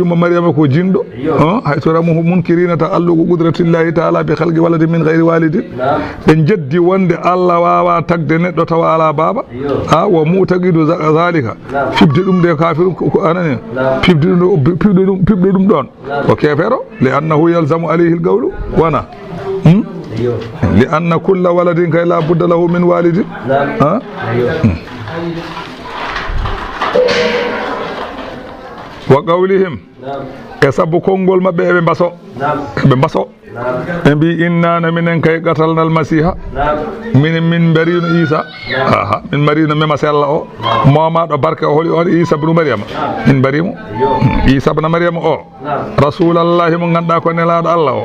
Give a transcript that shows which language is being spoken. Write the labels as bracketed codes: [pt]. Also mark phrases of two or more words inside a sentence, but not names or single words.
[ff] yumma Maryama ko jinɗo hay so [ar] رموه منكرين [ff] ta allugo [ar] قدرة الله تعالى بخلق ولد من غير والد [ff] ɓe jeddi wonde Allah wawa tagde neɗɗo tawa ala baba [ar] ومعتقد ذلك [ff] fibde ɗum de kafiru ko anani pibde ɗum ɗon ko kefero [ar] لأنه يلزم عليه القول وإنا لأن كل ولد [ff] kay [ar] لا بد له من والد وقولهم [ff] e sabu konngol mabɓe eɓe mbaso ɓe mbi innana minen kay [ar] قتلنا المسيح [ff] min mbarino Isa min mbarino mema sella o momaɗo barke o holi on Isa ibnu Maryama min mbarimo Isa ibnu Maryama o rasulallahi mo ganduɗa ko nelaɗo